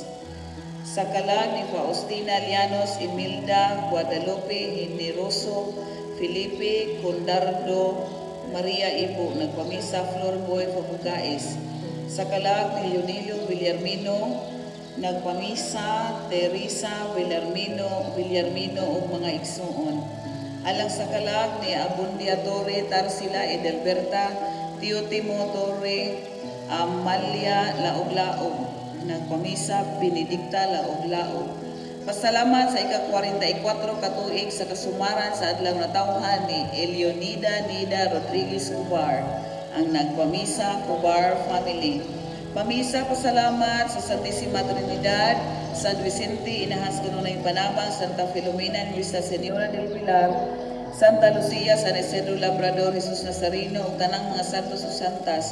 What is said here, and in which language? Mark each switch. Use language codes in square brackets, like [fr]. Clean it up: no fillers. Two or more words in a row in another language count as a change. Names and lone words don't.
[ceb] Sa kalag ni Faustina Llanos, Imelda Guadalupe Generoso, Felipe Condardo, Maria Ibo, nagpamisa Florboy Fabugais. Sa kalag ni Leonelio Villarmino, nagpamisa Teresa Villarmino o mga igsuon. Alang sa kalag ni Abundia Torre, Tarsila Edelberta, Teotimo Torre, Amalia Laog-Laog, nagpamisa Benedicta Laog-Laog. Pasalamat sa ika-44 katuig sa kasumaran sa adlaw na tawhan ni Eleonida Nida Rodriguez Cubar, ang nagpamisa Cubar family. Pamisa pasalamat sa Santissima Trinidad, San Vicente, Inahas Kanunay Panabang, Santa Filomena, Nuestra Señora del Pilar, Santa Lucia, San Isidro Labrador, Jesus Nazareno, ug tanang mga santos o santas.